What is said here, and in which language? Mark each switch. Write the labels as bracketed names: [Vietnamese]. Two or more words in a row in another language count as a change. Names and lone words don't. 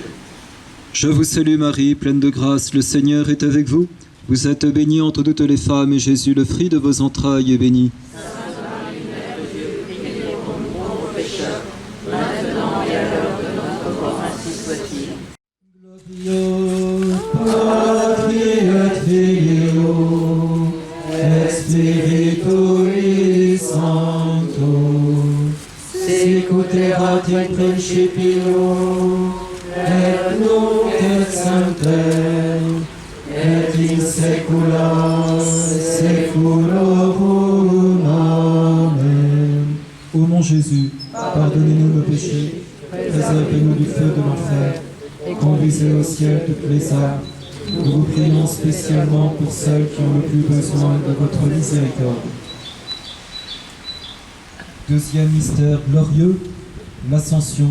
[French] Je vous salue Marie, pleine de grâce, le Seigneur est avec vous. Vous êtes bénie entre toutes les femmes, et Jésus, le fruit de vos entrailles, est béni. Sainte Marie, Mère de Dieu, priez pour nous pauvres pécheurs, maintenant et à l'heure de notre mort, ainsi soit-il. [Latin] Patri et Filio et Spiritui Sancto, sicut erat in principio, et nunc et semper, et in saecula saeculorum. Amen. [French] bon Jésus, pardonnez-nous nos péchés, préservez-nous du feu de l'enfer, et conduisez au ciel toutes les âmes. Nous vous prions spécialement pour celles qui ont le plus besoin de votre miséricorde. Deuxième mystère glorieux, l'Ascension.